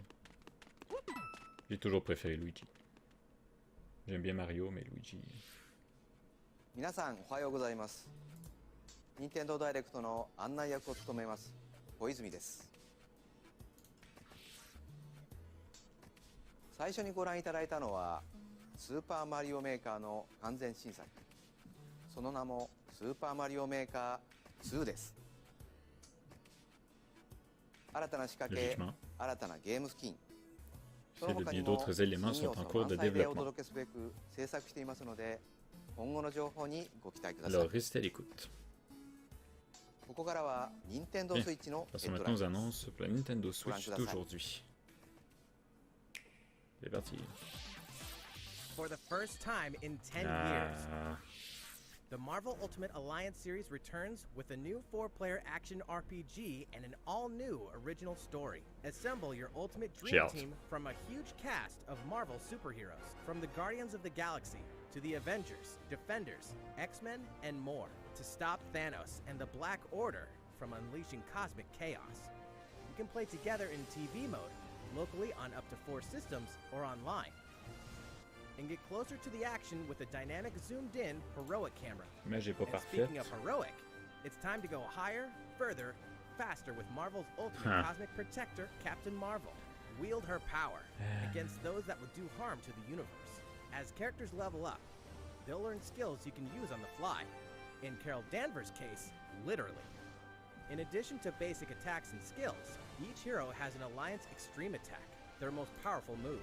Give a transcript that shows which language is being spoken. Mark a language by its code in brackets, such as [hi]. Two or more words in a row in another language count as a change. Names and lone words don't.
[fr] J'ai toujours préféré Luigi. J'aime bien Mario, mais Luigi. [ja] 皆さんおはようございます。任天堂ダイレクトの案内役を務めます小泉です。最初にご覧いただいたのはスーパーマリオメーカーの完全新作。その名もスーパーマリオメーカー2です。新たな仕掛け、新たなゲームスキン。その他にも新要素満載でお届けすべく制作していますので、今後の情報にご期待ください。 [fr] Alors, restez à l'écoute. [ja] ここからは任天堂スイッチの [fr] Parce que maintenant, on annonce pour la Nintendo Switch d'aujourd'hui. C'est parti. [en] For the first time in 10 years, the Marvel Ultimate Alliance series returns with a new 4-player action RPG and an all-new original story. Assemble your ultimate dream team from a huge cast of Marvel superheroes, from the Guardians of the Galaxy to the Avengers, Defenders, X-Men, and more, to stop Thanos and the Black Order from unleashing cosmic chaos. You can play together in TV mode, locally on up to 4 systems, or online. And get closer to the action with a dynamic zoomed-in heroic camera. [fr] Mais j'ai pas [en] And [fr] parfait. [en] speaking of heroic, it's time to go higher, further, faster with Marvel's ultimate cosmic protector, Captain Marvel. Wield her power against those that would do harm to the universe. As characters level up, they'll learn skills you can use on the fly. In Carol Danvers' case, literally. In addition to basic attacks and skills, each hero has an Alliance Extreme Attack, their most powerful move.